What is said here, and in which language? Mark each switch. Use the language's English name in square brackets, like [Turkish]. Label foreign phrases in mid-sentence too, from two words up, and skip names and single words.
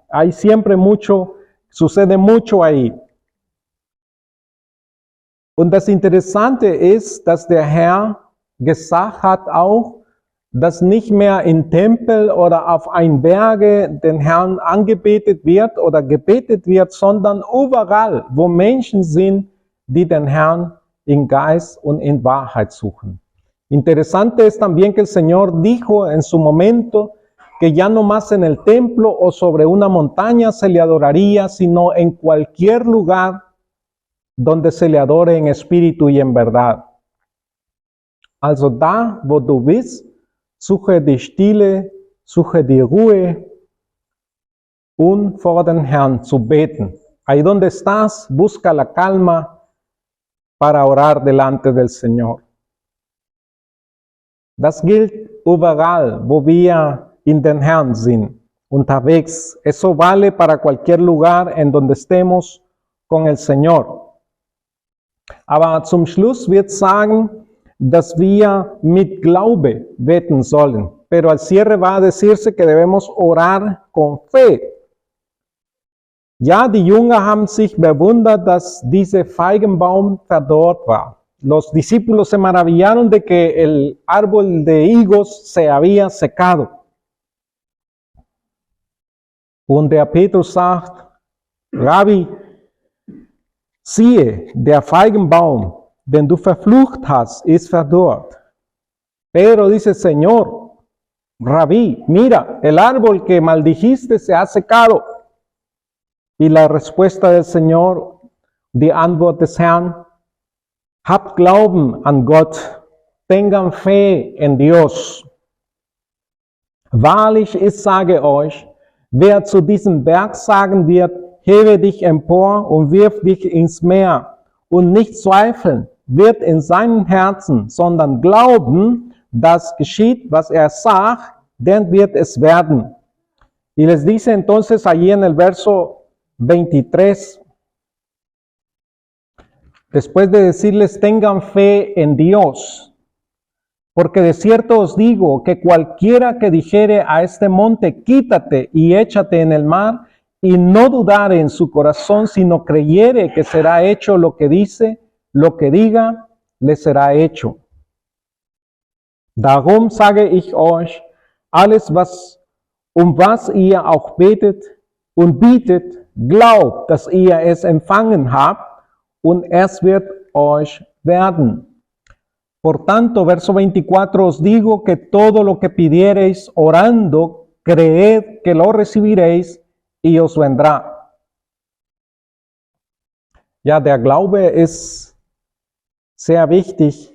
[Spanish] Hay siempre mucho, sucede mucho ahí. [German] Und das Interessante ist, dass der Herr gesagt hat auch, dass nicht mehr in Tempel oder auf ein Berge den Herrn angebetet wird oder gebetet wird, sondern überall, wo Menschen sind, die den Herrn in Geist und in Wahrheit suchen. [Spanish] Interesante es también que el Señor dijo en su momento que ya no más en el templo o sobre una montaña se le adoraría, sino en cualquier lugar donde se le adore en espíritu y en verdad. [German] Also da, wo du bist, suche die Stille, suche die Ruhe, vor den Herrn zu beten. [Spanish] Ahí donde estás, busca la calma para orar delante del Señor. [German] Das gilt überall, wo wir in den Herrn sind, unterwegs. [Spanish] Eso vale para cualquier lugar en donde estemos con el Señor. [German] Aber zum Schluss wird sagen, dass wir mit Glaube beten sollen. [Spanish] Pero al cierre va a decirse que debemos orar con fe. [German] Ja, die Jünger haben sich bewundert, dass dieser Feigenbaum verdorrt war. [Spanish] Los discípulos se maravillaron de que el árbol de higos se había secado. [German] Und der Petrus sagt, Rabbi, siehe, der Feigenbaum, den du verflucht hast, ist verdorrt. [Spanish] Pedro dice, Señor, Rabí, mira, el árbol que maldijiste se ha secado. Y la respuesta del Señor, [German] die Antwort des Herrn, habt Glauben an Gott, [Spanish] tengan fe en Dios. [German] Wahrlich, ich sage euch, wer zu diesem Berg sagen wird, hebe dich empor und wirf dich ins Meer, und nicht zweifeln wird in seinem Herzen, sondern glauben, dass geschieht, was sagt, dann wird es werden. [Spanish] Y les dice entonces allí en el verso 23, después de decirles tengan fe en Dios, porque de cierto os digo que cualquiera que dijere a este monte, quítate y échate en el mar, y no dudare en su corazón, sino creyere que será hecho lo que dice, lo que diga, le será hecho. [German] Darum sage ich euch, alles was ihr auch betet und bietet, glaubt, dass ihr es empfangen habt, und es wird euch werden. [Spanish] Por tanto, verso 24, os digo que todo lo que pidiereis orando, creed que lo recibiréis y os vendrá. [German] Ja, der Glaube ist sehr wichtig.